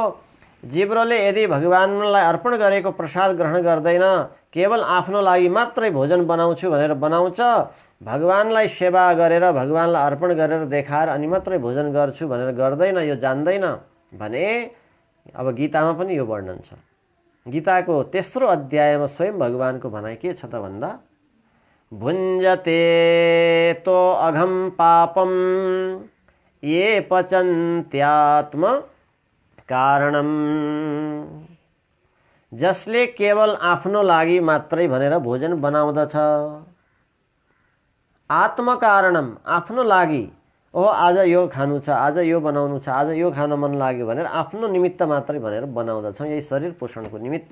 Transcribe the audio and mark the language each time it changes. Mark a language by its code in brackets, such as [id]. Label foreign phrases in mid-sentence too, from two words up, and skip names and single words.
[ne] जिब्रोले यदि भगवानलाई अर्पण गरेको प्रसाद ग्रहण गर्दैन, केवल आफ्नो लागि मात्रै भोजन बनाउँछु भनेर बनाउँछ, भगवानलाई सेवा गरेर भगवानलाई अर्पण गरेर देखाएर अनि मात्रै भोजन गर्छु भनेर गर्दैन, यो जान्दैन भने अब गीतामा पनि यो वर्णन छ। गीताको तेस्रो अध्यायमा स्वयं भगवानको भनाइ के छ त भन्दा [sa] भुञ्जते तो अघम पापम ये पचन्त्यात्म कारणम। [ne] जसले केवल आफ्नो लागि मात्रै भनेर भोजन बनाउँदछ, आत्मकारणम आफ्नो लागि, ओ आज यो खानु छ, आज यो बनाउनु छ, आज यो खान मन लाग्यो भनेर आफ्नो निमित्त मात्रै भनेर बनाउँदछौँ, यही शरीर पोषणको निमित्त।